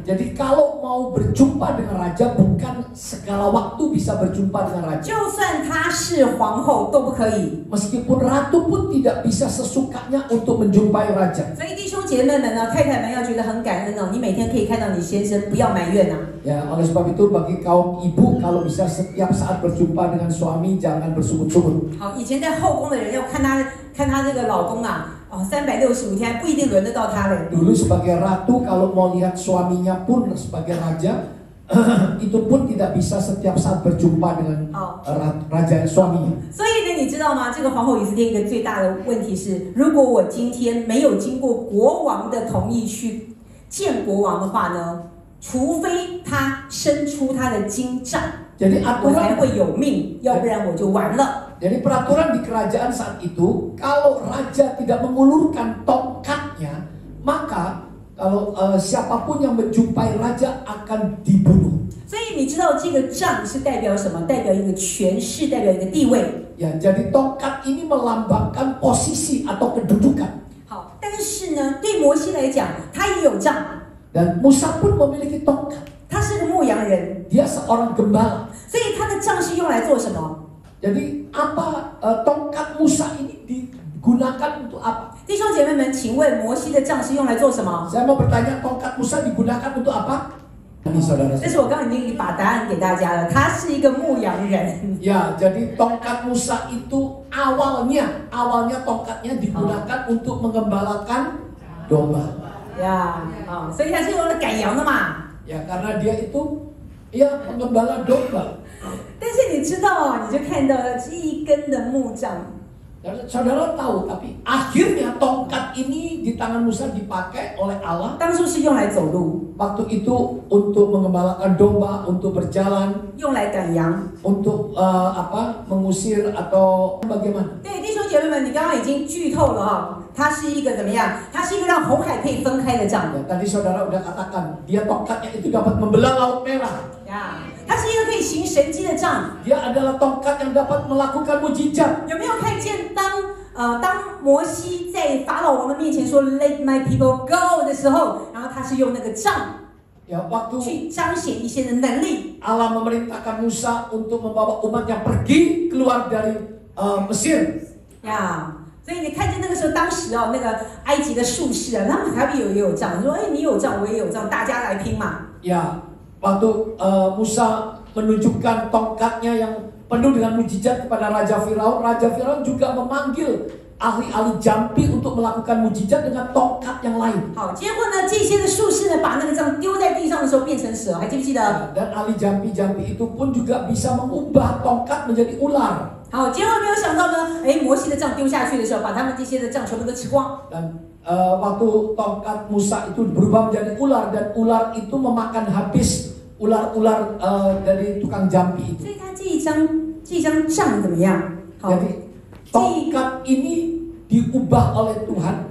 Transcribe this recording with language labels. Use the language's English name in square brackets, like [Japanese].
[Indonesian] Jadi kalau mau berjumpa dengan raja, bukan segala waktu bisa berjumpa dengan raja. [Chinese] 就算她是皇后都不可以。 [Indonesian] Meskipun ratu pun tidak bisa sesukanya untuk menjumpai raja. [Chinese] 所以弟兄姐妹们呢，太太们要觉得很感恩哦，你每天可以看到你先生，不要埋怨啊。 [Indonesian] Ya, oleh sebab itu bagi kaum ibu kalau bisa setiap saat berjumpa dengan suami jangan bersungut-sungut. [Chinese] 好，以前在后宫的人要看她这个老公啊，365天不一定轮得到他嘞。 [Indonesian] Dulu sebagai ratu kalau mau lihat suaminya pun sebagai raja itu pun tidak bisa setiap saat berjumpa dengan raja suaminya. [Chinese] 所以呢，你知道吗？这个皇后以斯帖一个最大的问题是，如果我今天没有经过国王的同意去见国王的话呢，除非他伸出他的金杖， [Indonesian] Jadi [Chinese] 我才 [Indonesian] aturan [Chinese] 会有命，要不然我就完了。 [Indonesian] Jadi peraturan di kerajaan saat itu, kalau raja tidak mengulurkan tongkatnya, maka kalau siapapun yang menjumpai raja akan dibunuh. [Chinese] 所以你知道这个杖是代表什么？代表一个权势，代表一个地位。 [Indonesian] Ya, jadi tongkat ini melambangkan posisi atau kedudukan. [Chinese] 好，但是呢，对摩西来讲，他也有杖， [Indonesian] Dan Musa pun memiliki tongkat. [Chinese] 他是个牧羊人， [Indonesian] Dia seorang gembala. [Chinese] 所以他的杖是用来做什么？ [Indonesian] Jadi apa tongkat Musa ini digunakan untuk apa? [Chinese] 弟兄姐妹们，请问摩西的杖是用来做什么？ [Indonesian] Saya mau bertanya, tongkat Musa digunakan untuk apa? Ini saudara. [Chinese] 但是我刚刚已经把答案给大家了，他是一个牧羊人。 [Indonesian] Ya, jadi tongkat Musa itu awalnya tongkatnya digunakan untuk mengembalakan domba. [Chinese] 呀，啊，所以他是用来赶羊的嘛。 [Indonesian] Ya, karena dia itu ya pengembala domba. [Chinese] 但是你知道啊，你就看到了这一根的木杖， [Indonesian] Dan saudara tahu, tapi akhirnya tongkat ini di tangan Musa dipakai oleh Allah. [Chinese] 当初是用来走路， [Indonesian] Waktu itu untuk mengembalakan domba, untuk berjalan, [Chinese] 用来赶羊。 [Indonesian] untuk mengusir atau bagaimana? [Chinese] 对，弟兄姐妹们，你刚刚已经剧透了哈，它是一个怎么样？它是一个让红海可以分开的杖。 [Indonesian] Ya, tadi saudara udah katakan, dia tongkatnya itu dapat membelah laut merah. [Chinese] 呀，它是一个可以行神迹的杖。 [Indonesian] Dia adalah tongkat yang dapat melakukan mujizat. [Chinese] 有没有看见当摩西在法老王的面前说 [English] "Let my people go" [Chinese] 的时候，然后他是用那个杖 [Indonesian] Ya, waktu [Chinese] 去彰显一些的能力。 [Indonesian] Allah memerintahkan Musa untuk membawa umatnya pergi keluar dari Mesir. [Chinese] 呀，所以你看见那个时候，当时哦，那个埃及的术士啊，他们还也有杖，说：“哎，你有杖，我也有杖，大家来拼嘛。” [Indonesian] Ya, waktu Musa menunjukkan tongkatnya yang penuh dengan mujizat kepada Raja Firaun juga memanggil ahli-ahli jampi untuk melakukan mujizat dengan tongkat yang lain. [Chinese] 好，结果呢，这些的术士呢，把那个杖丢在地上的时候变成蛇，还记不记得？ [Indonesian] Dan ahli jampi-jampi itu pun juga bisa mengubah tongkat menjadi ular. [Chinese] 好，结果没有想到呢，哎，摩西的杖丢下去的时候，把他们这些的杖全部都吃光。 [Indonesian] Dan waktu tongkat Musa itu berubah menjadi ular, dan ular itu memakan habis ular-ular dari tukang jampi itu. [Chinese] 所以他这一张杖怎么样？好， [Indonesian] Jadi tongkat ini diubah oleh Tuhan.